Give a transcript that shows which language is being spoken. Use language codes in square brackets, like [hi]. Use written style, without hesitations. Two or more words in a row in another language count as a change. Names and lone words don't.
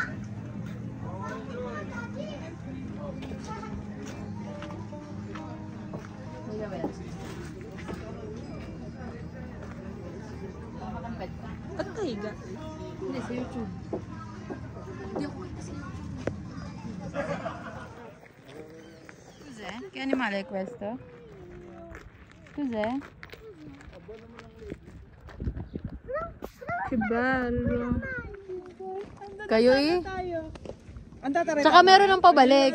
[tl] At kahiga. Hindi, sa YouTube. Hindi ako sa YouTube. [it] Cos'è? Che animale è questo? Cos'è? Che bello. [tl] Kayo eh? Anda tayo. Tsaka meron ng pabalik.